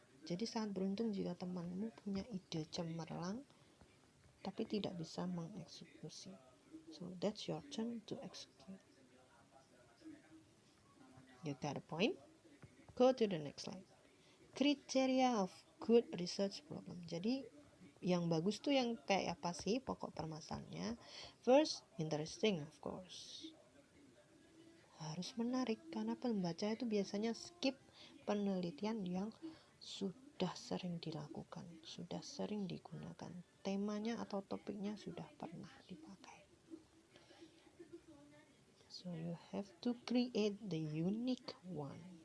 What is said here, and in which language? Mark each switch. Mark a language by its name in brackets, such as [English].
[Indonesian] Jadi sangat beruntung jika temanmu punya ide cemerlang tapi tidak bisa mengeksekusi. [English] So that's your turn to execute. You got a point? Go to the next slide. Criteria of good research problem. [Indonesian] Jadi yang bagus tuh yang kayak apa sih pokok permasalahannya? [English] First, interesting of course. [Indonesian] Harus menarik karena pembaca itu biasanya skip penelitian yang sudah sering dilakukan, sudah sering digunakan. Temanya atau topiknya sudah pernah dipakai. [English] So you have to create the unique one.